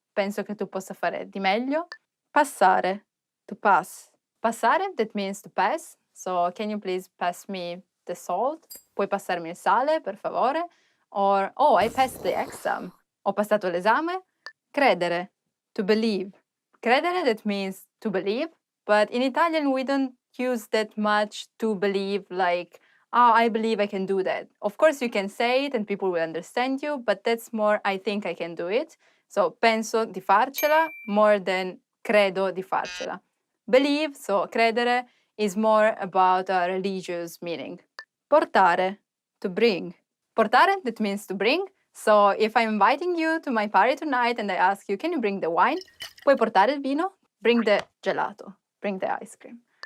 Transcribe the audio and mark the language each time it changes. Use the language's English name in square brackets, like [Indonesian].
[Italian] Penso che tu possa fare di meglio. [English] Passare, to pass. Passare, that means to pass. So, can you please pass me the salt? [Italian] Puoi passarmi il sale, per favore? [English] Or, oh, I passed the exam. [Italian] Ho passato l'esame. [English] Credere, to believe. Credere, that means to believe. But in Italian, we don't use that much to believe, like, oh, I believe I can do that. Of course, you can say it and people will understand you, but that's more, I think I can do it. [Italian] So, penso di farcela [English] more than [Italian] credo di farcela. [English] Believe, so credere, is more about a religious meaning. Portare, to bring. Portare, that means to bring. So, if I'm inviting you to my party tonight and I ask you, can you bring the wine? [Italian] Puoi portare il vino? [English] Bring the gelato. Bring the ice cream.